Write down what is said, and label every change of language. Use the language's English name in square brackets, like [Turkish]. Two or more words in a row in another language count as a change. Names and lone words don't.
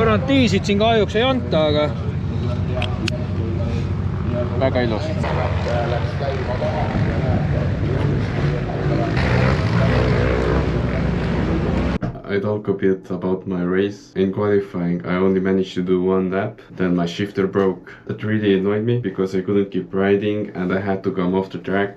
[Estonian] diisid siin kahjuks ei anta, aga väga ilus. [English] I talk a bit about my race. In qualifying, I only managed to do one lap, then my shifter broke. That really annoyed me because I couldn't keep riding and I had to come off the track.